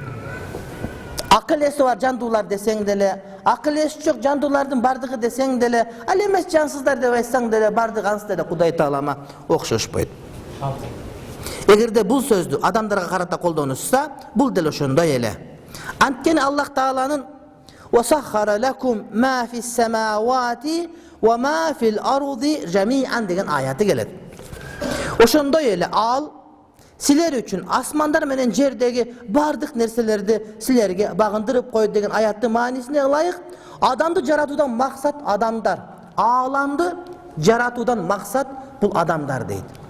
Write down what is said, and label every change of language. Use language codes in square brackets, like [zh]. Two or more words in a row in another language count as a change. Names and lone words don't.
[ky] Акыл эси бар жандуулар десең деле, акыл эси жок жандуулардын бардыгы десең деле, ал эмес жансыздар деп айтсаң деле, бардыгы ансыз деле Кудай Таалама окшошпойт. Эгерде бул сөздү адамдарга карата колдонушса, бул деле ошондой эле. Анткени Аллах Тааланын [ar] "وسخر لكم ما في السماوات وما في الأرض جميعا" [ky] деген аяты келет. Ошондой эле ал силер үчүн асмандар менен жердеги бардык нерселерди силерге багындырып койду деген аяттын маанисине ылайык, адамды жаратуудан максат адамдар, ааламды жаратуудан максат бул адамдар дейт.